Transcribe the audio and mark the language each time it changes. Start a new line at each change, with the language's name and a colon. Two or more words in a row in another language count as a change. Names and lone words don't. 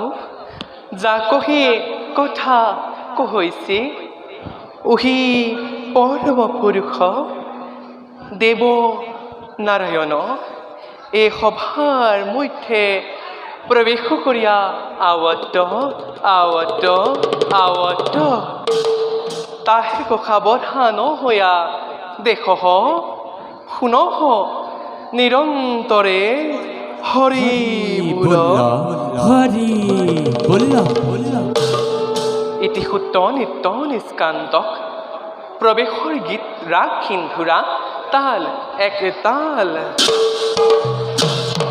Assamese: যা কহি কথা কহৈছে উহি পৰম পুৰুষ দেৱ নাৰায়ণ এই সভাৰ মধ্যে প্ৰৱেশ কৰিয়া আৱদ্ধ তাহে সাৱধান হৈয়া দেখ শুনহ নিৰন্তৰে হৰি হরি বল্লা ইতি সূত্র নিত্য নিষ্কান্তক প্ৰৱেশৰ গীত ৰাগ সিন্ধুৰা তাল এক তাল